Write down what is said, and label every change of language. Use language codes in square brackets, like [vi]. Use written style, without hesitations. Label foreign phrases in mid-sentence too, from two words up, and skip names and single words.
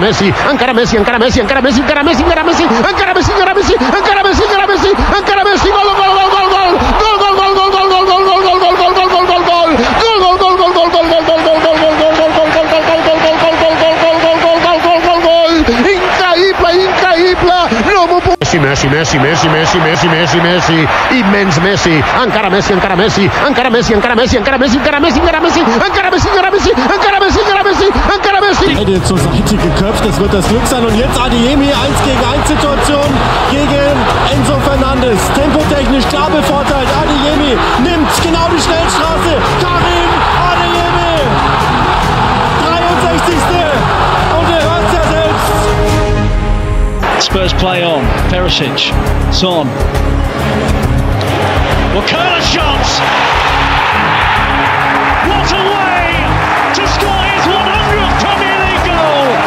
[ca] gol, Messi, immens Messi, encara Messi, [de] zur Seite geköpft, das wird das Glück sein und jetzt Adeyemi, 1 gegen 1 Situation gegen Enzo Fernandes, tempotechnisch klar bevorteilt, Adeyemi nimmt genau die Schnellstraße, Karim Adeyemi, 63. und er hört es ja selbst. [en] Spurs play on. Perisic, Son. Well, Curler shots. What a way to score his 100th Premier League goal.